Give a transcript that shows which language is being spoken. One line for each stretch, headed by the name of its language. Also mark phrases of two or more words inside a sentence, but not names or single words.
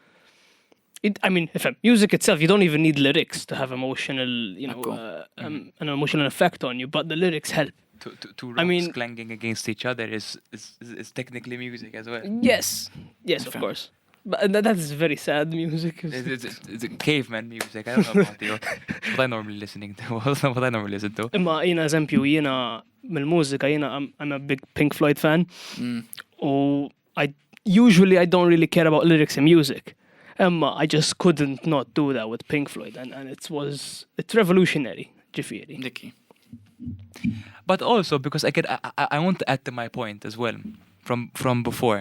English: music itself, you don't even need lyrics to have emotional, an emotional effect on you, but the lyrics help. Two rocks clanging against each other is technically music as well. Yes, of course. But that is very sad music. It's caveman music. I don't know about you. What I normally listen to.
Maltese: Imma jina eżempju, jina mill-mużika,
English: I'm a big Pink Floyd fan. Usually I don't really care about lyrics in music. Imma I just couldn't not do that with Pink Floyd, and it's revolutionary, ġifieri. Dickie. But also because I want to add to my point as well from before.